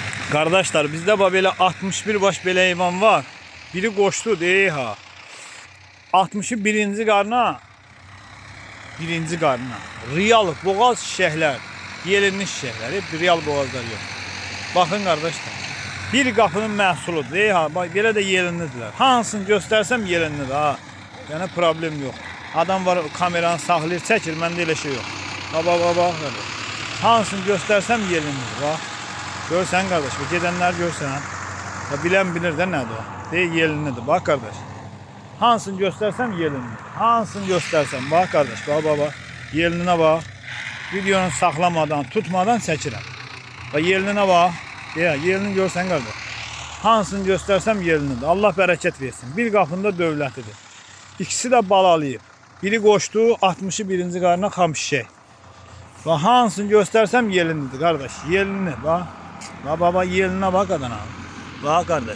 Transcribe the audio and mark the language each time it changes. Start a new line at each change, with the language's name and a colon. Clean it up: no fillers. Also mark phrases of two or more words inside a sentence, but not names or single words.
Turkish: Kardeşler bizde böyle 61 baş
Azerbaijani: belə heyvan
Turkish: var.
Azerbaijani: Biri koştu dey ha. 60'ı birinci qarna. Birinci qarna. Real boğaz şişəklər. Yelinli şişəklər.
Turkish: Hep real boğazlar yok. Bakın kardeşler.
Azerbaijani: Bir qapının məhsuludur. Dey ha. Bak belə də yelinlidirlər. Hansını göstərsəm yelinlidir ha. Yəni problem yok. Adam var kameranı saxlayır, çəkir. Məndə elə şey yok. Bak. Hansını göstərsəm yelinlidir.
Turkish: Bak.
Azerbaijani: Görsən kardeş, bu gedenler görsən. Ya bilen bilir de nədir o? Deyil yelinlidir. Bak kardeş.
Turkish: Hansını göstersem yelinlidir. Hansını göstersem. Bak kardeş. Bak. Yelinine bak.
Azerbaijani: Videonu saklamadan, tutmadan çəkirəm.
Turkish: Bak yelinine bak. Ya yelini görsən kardeş. Hansını göstersem yelinlidir. Allah bereket versin.
Azerbaijani: Bir qapında dövlətidir.
Turkish: İkisi de balalayıb. Biri koştu, 60'ı
Azerbaijani: birinci qarına xam şişək.
Turkish: Bak hansını göstersem yelinlidir kardeş. Yelinli bak. Bak yeline bak adana. Bak kardeş.